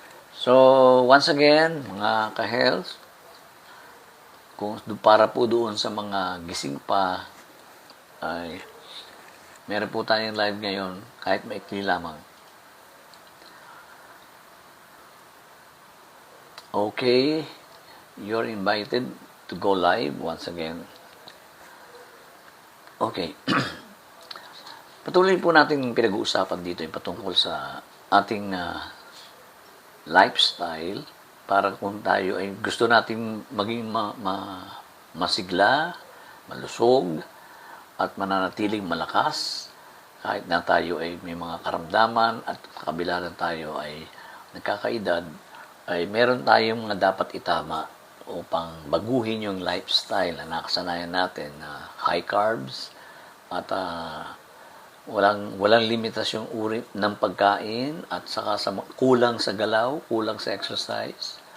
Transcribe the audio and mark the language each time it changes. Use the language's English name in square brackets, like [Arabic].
[Filipino] So, once again, mga ka-health, kung para po doon sa mga gising pa, ay meron po tayong live ngayon, kahit maikli lamang. [English] Okay, you're invited to go live once again. Okay. [Filipino] Patuloy po natin pinag-uusapan dito yung patungkol sa ating lifestyle para kung tayo ay gusto nating maging masigla, malusog, at mananatiling malakas kahit na tayo ay may mga karamdaman at kabila na tayo ay nagkakaedad, ay meron tayong mga dapat itama upang baguhin yung lifestyle na nakasanayan natin na high carbs at walang limitasyong uri ng pagkain at saka kulang sa galaw, kulang sa exercise.